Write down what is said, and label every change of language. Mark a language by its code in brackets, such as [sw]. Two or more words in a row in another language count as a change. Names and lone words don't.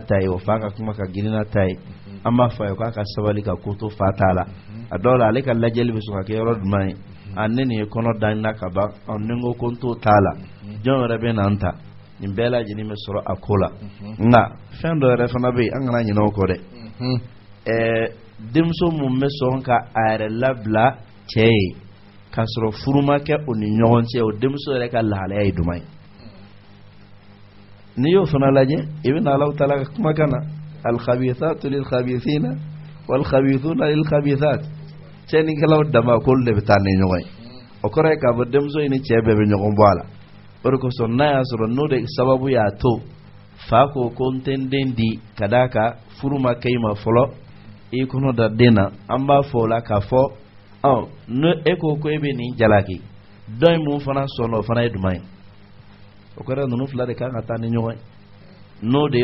[bm] ta ye o fa ka kuma ka girin n'a ta ye an b'a fɔ a ye k'a ka sabali ka ko to fa t'a la a dɔw la ale ka lajɛli bɛ sɔn ka kɛ yɔrɔ jumɛn ye ne nin ye kɔnɔ da na ka ban ni ko ko n t'o t'a la jɔn yɛrɛ bɛ na n ta nin bɛɛ lajɛlen bɛ sɔrɔ a ko la nka fɛn dɔ yɛrɛ fana bɛ yen an kana ɲinɛ o kɔ dɛ denmuso mun bɛ sɔn ka a yɛrɛ labila cɛ ye k'a sɔrɔ furu ma kɛ o ni ɲɔgɔn cɛ o denmuso yɛrɛ ka lahalaya ye jumɛn ye n'i y'o fana lajɛ i bɛ na Alahu Taala ka kumakan na [ar] الخبيثات للخبيثين والخبيثون للخبيثات [bm] cɛnikɛlaw dama k'olu de bɛ taa ni ɲɔgɔn ye o kɔrɔ ye k'a fɔ denmuso in ni cɛ bɛɛ bɛ ɲɔgɔn bɔ a la o de kosɔn n'a y'a sɔrɔ n'o de sababu y'a to fa ko ko n tɛ n den di ka d'a kan furu ma kɛ i ma fɔlɔ i kɔnɔ da den na an b'a fɔ o la k'a fɔ n'o e ko ko e bɛ nin jalaki dɔ in mun fana sɔnna o fana ye jumɛn ye o kɔrɔ ninnu fila de kan ka taa ni ɲɔgɔn ye n'o de